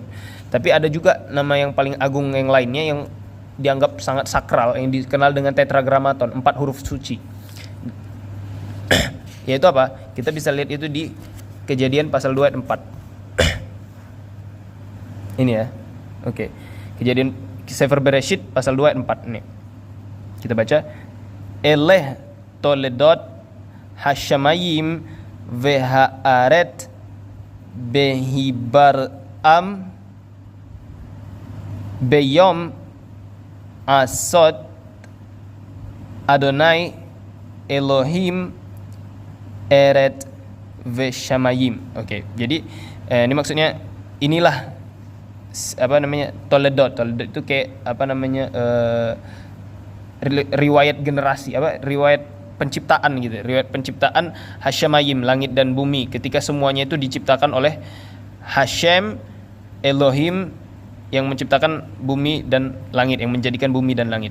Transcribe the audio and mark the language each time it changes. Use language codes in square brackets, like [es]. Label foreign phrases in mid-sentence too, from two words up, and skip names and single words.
[id] Tapi ada juga nama yang paling agung yang lainnya yang dianggap sangat sakral, yang dikenal dengan tetragrammaton, 4 huruf suci. Yaitu apa? Kita bisa lihat itu di Kejadian pasal 2 ayat 4. Ini ya. Oke. Kejadian Sefer Bereshit pasal 2 ayat 4 ini. Kita baca [he] אלה תולדות השמים והארץ בהבראם ביום עשות יהוה אלהים ארץ ושמים. [id] Oke. Jadi ini maksudnya inilah toledot itu kayak riwayat generasi, riwayat penciptaan gitu, riwayat penciptaan Hashamayim, langit dan bumi, ketika semuanya itu diciptakan oleh Hashem Elohim yang menciptakan bumi dan langit, yang menjadikan bumi dan langit.